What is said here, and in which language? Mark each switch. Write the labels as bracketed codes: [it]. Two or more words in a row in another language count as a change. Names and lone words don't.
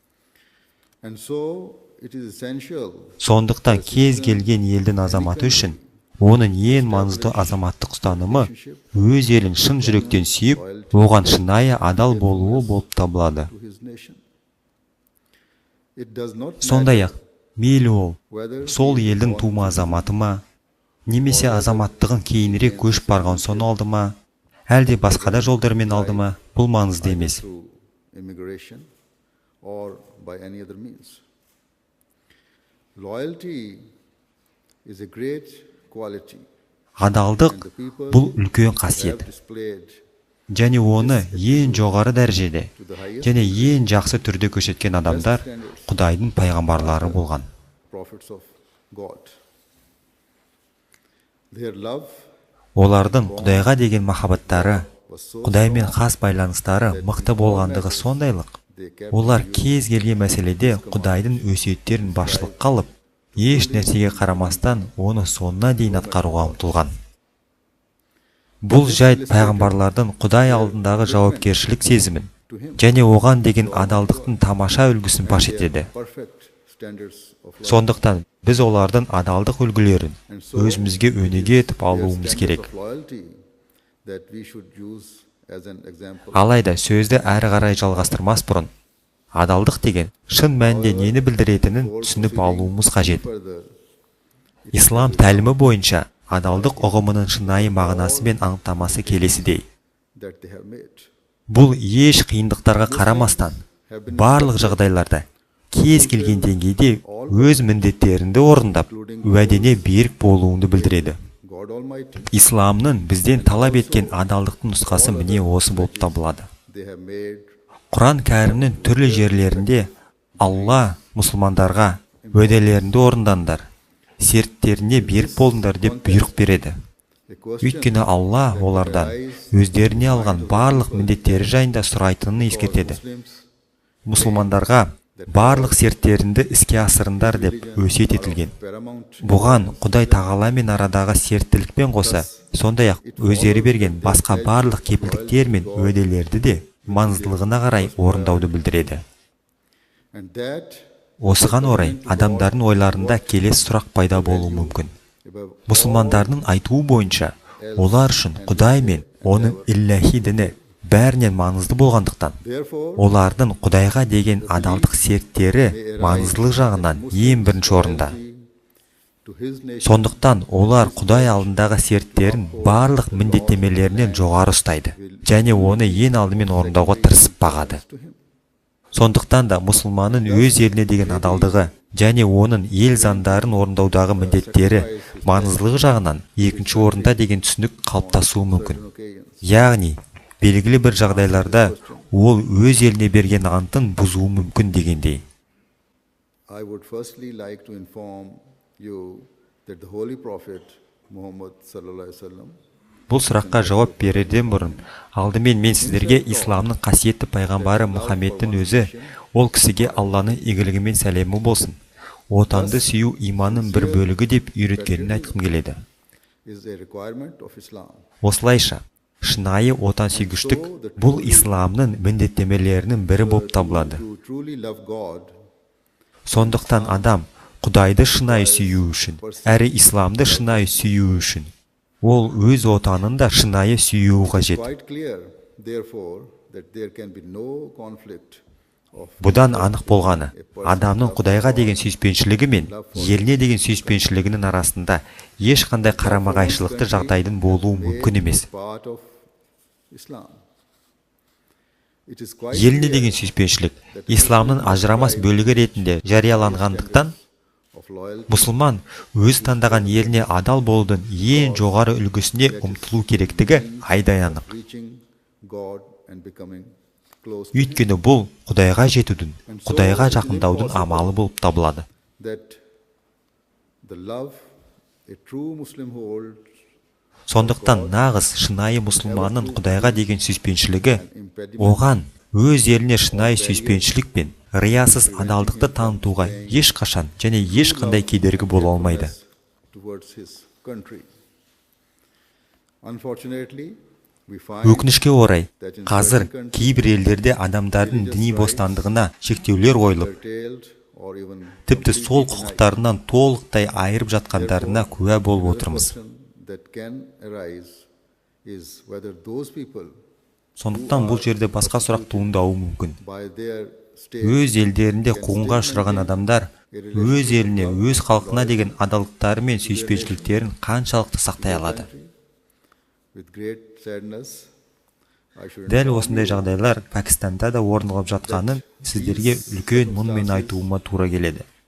[kk] Сондықтан кез келген елдің азаматы үшін оның ең маңызды азаматтық ұстанымы өз елін шын жүректен сүйіп, оған шынайы адал болуы болып табылады. Сондай-ақ, мейлі ол сол елдің тума азаматы ма, немесе азаматтығын кейінірек көшіп барған соң алды ма, әлде басқа да жолдармен алды ма, бұл маңызды емес. [en] through immigration or by any other means. Loyalty is a great quality. [kk] Адалдық [en] And the people [kk] бұл үлкен [en] who have [kk] қасиет. [en] displayed [kk] Және оны ең жоғары дәрежеде [en] to the highest [kk] және ең жақсы түрде көрсеткен адамдар Құдайдың пайғамбарлары болған. [en] prophets of God. Their love [kk] Олардың Құдайға деген махаббаттары, Құдаймен қас байланыстары мықты болғандығы сондайлық. Олар кез келген мәселеде Құдайдың өсиеттерін басшылыққа алып, еш нәрсеге қарамастан оны соңына дейін атқаруға ұмтылған. Бұл жайт пайғамбарлардың Құдай алдындағы жауапкершілік сезімін және оған деген адалдықтың тамаша үлгісін паш етеді. [en] perfect standards of life. [kk] Сондықтан біз олардың адалдық үлгілерін өзімізге өнеге етіп [en] Their [kk] алуымыз [en] standards [kk] керек. [en] of loyalty that we should use as an example. [kk] Алайда сөзді әрі қарай жалғастырмас бұрын, адалдық деген шын мәнінде нені білдіретінін түсініп алуымыз қажет. [en] Further, [kk] Ислам тәлімі бойынша адалдық ұғымының шынайы мағынасы мен анықтамасы келесідей. [en] that they have made. [kk] Бұл еш қиындықтарға қарамастан, барлық жағдайларда, кез келген деңгейде өз міндеттеріңді орындап, уәдене берік болуыңды білдіреді. [en] God Almighty, [kk] Исламның бізден талап еткен адалдықтың нұсқасы міне осы болып табылады. [en] they have made [kk] Құран кәрімнің түрлі жерлерінде Алла мұсылмандарға уәделеріңді орындаңдар, серттеріне берік болыңдар деп бұйрық береді. [en] a question [kk] Өйткені Алла олардан өздеріне алған барлық міндеттері жайында сұрайтынын ескертеді. [en] Muslims [kk] Мұсылмандарға барлық серттеріңді іске асырыңдар деп өсиет етілген. [en] paramount. [kk] Бұған Құдай тағаламен арадағы серттілікпен қоса, сондай-ақ өздері берген басқа барлық кепілдіктер мен уәделерді де маңыздылығына қарай орындауды білдіреді. [en] And that [kk] Осыған орай адамдардың ойларында келесі сұрақ пайда болуы мүмкін. [en] above [kk] Мұсылмандардың айтуы бойынша, олар үшін Құдай мен оның иллахи діні бәрінен маңызды болғандықтан, [en] therefore [kk] олардың Құдайға деген адалдық серттері маңыздылық жағынан ең бірінші орында. [en] to his nation [kk] Сондықтан олар Құдай алдындағы серттерін барлық міндеттемелерінен жоғары ұстайды және оны ең алдымен орындауға тырысып бағады. [en] to him. [kk] Сондықтан да мұсылманның өз еліне деген адалдығы және оның ел заңдарын орындаудағы міндеттері маңыздылығы жағынан екінші орында деген түсінік қалыптасуы мүмкін. [en] Occasions. [kk] Яғни, белгілі бір жағдайларда ол өз еліне берген антын бұзуы мүмкін дегендей. [en] I would firstly like to inform you that the Holy Prophet Muhammad [ar] صلى الله عليه وسلم [kk] Бұл сұраққа жауап берерден бұрын, алдымен мен сіздерге исламның қасиетті пайғамбары Мұхаммедтің өзі, ол кісіге Алланың игілігі мен сәлемі болсын, отанды сүю иманның бір бөлігі деп үйреткенін айтқым келеді. [en] is a requirement of Islam. [kk] Осылайша, шынайы отансүйгіштік бұл исламның міндеттемелерінің бірі болып табылады. [en] To truly love God, [kk] Сондықтан адам Құдайды шынайы сүю үшін, әрі исламды шынайы сүю үшін, ол өз отанын да шынайы сүюі қажет. [en] quite clear, therefore, that there can be no conflict of [kk] Бұдан анық болғаны, адамның Құдайға деген сүйіспеншілігі мен еліне деген сүйіспеншілігінің арасында ешқандай қарама-қайшылықты жағдайдың болуы мүмкін емес. [en] part of Islam. It is quite [kk] Еліне [en] clear [kk] деген сүйіспеншілік исламның ажырамас бөлігі ретінде жарияланғандықтан, [en] of loyalty [kk] мұсылман өз таңдаған еліне адал болудың ең жоғары үлгісіне ұмтылу керектігі айдай анық. [en] reaching God and becoming close to [kk] Өйткені бұл Құдайға жетудің, Құдайға жақындаудың амалы болып табылады. [en] that the love a true Muslim holds [kk] Сондықтан нағыз шынайы мұсылманның Құдайға деген сүйіспеншілігі оған өз еліне шынайы сүйіспеншілік пен риясыз адалдықты танытуға ешқашан және ешқандай кедергі бола алмайды. [en] towards his country. Unfortunately, we find [kk] Өкінішке орай, қазір кейбір елдерде адамдардың діни бостандығына шектеулер қойылып, [en] curtailed or even [kk] тіпті сол құқықтарынан толықтай айырып жатқандарына куә болып отырмыз. [en] question that can arise is whether those people [kk] Сондықтан бұл жерде басқа сұрақ туындауы мүмкін. [en] by their state [kk] Өз елдерінде қуғынға ұшыраған адамдар өз еліне, өз халқына деген адалдықтары мен сүйіспеншіліктерін қаншалықты сақтай алады? Дәл осындай жағдайлар Пәкістанда да орын алып жатқанын сіздерге үлкен мұңмен айтуыма тура келеді.